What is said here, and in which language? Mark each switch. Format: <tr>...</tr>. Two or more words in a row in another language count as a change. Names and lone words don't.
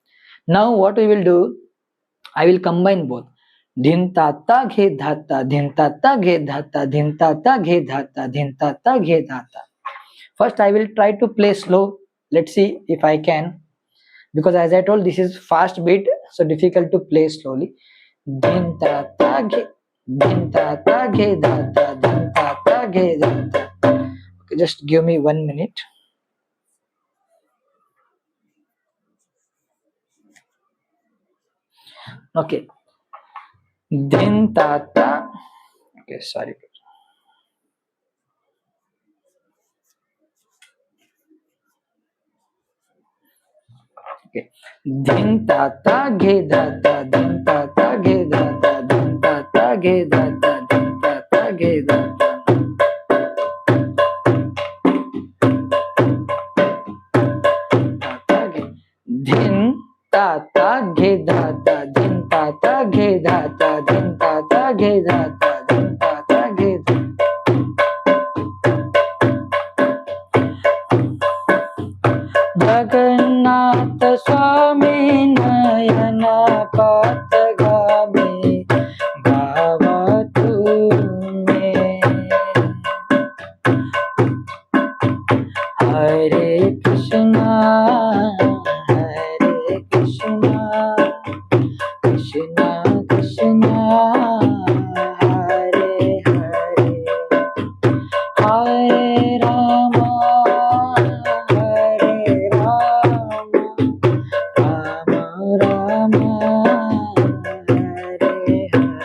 <en>Now what we will do, I will combine both. Dhin ta ta ghe dha ta, dhin ta ta ghe dha ta, dhin ta ta ghe dha ta, dhin ta ta ghe dha ta. First I will try to play slow. Let's see if I can, because as I told, this is fast beat, so difficult to play slowly. Dhin ta ta ghe, dhin ta ta ghe dha ta, dhin ta ta ghe dha ta. Okay, just give me 1 minute. Okay, dhin ta ta. Okay, sorry. Okay, dhin ta ta ghe dha ta, dhin ta ta ghe dha ta, dhin ta ta ghe dha ta, dhin ta ta ghe dha ta. Dhin ta ta ghe dha ta, dhin ta ta ghe dha ta, dhin ta ta ghe dha ta, dhin ta ta ghe dha ta.</en> <sa>जगन्नाथ स्वामी नयन पथगामी भवतु मे. Hare Krishna, Hare Krishna, Krishna Krishna, Hare Hare, Hare Rama, Hare Rama, Rama Rama, Hare Hare.</sa>